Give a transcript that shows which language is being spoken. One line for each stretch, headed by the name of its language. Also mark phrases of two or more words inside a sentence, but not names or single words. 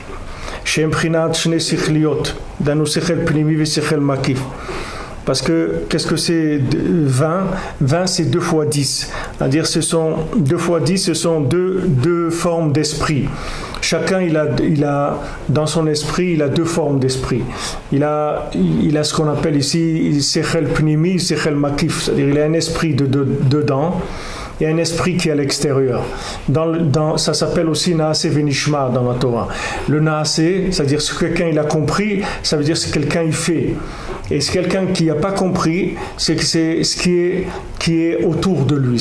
French: Parce que qu'est-ce que c'est 20 c'est 2 fois 10. C'est-à-dire deux fois 10, ce sont deux formes d'esprit. Chacun il a dans son esprit, il a 2 formes d'esprit. Il a ce qu'on appelle ici
Hebrew: שכל פנימי, שכל מקיף,
French: c'est-à-dire il a un esprit dedans. Il y a un esprit qui est à l'extérieur. Ça s'appelle aussi
Hebrew: נעשה ונשמע
French: dans la Torah. Le Naaseh, c'est-à-dire ce que quelqu'un il a compris, ça veut dire ce que quelqu'un il fait. Et ce quelqu'un qui n'a pas compris, c'est ce qui est autour de lui.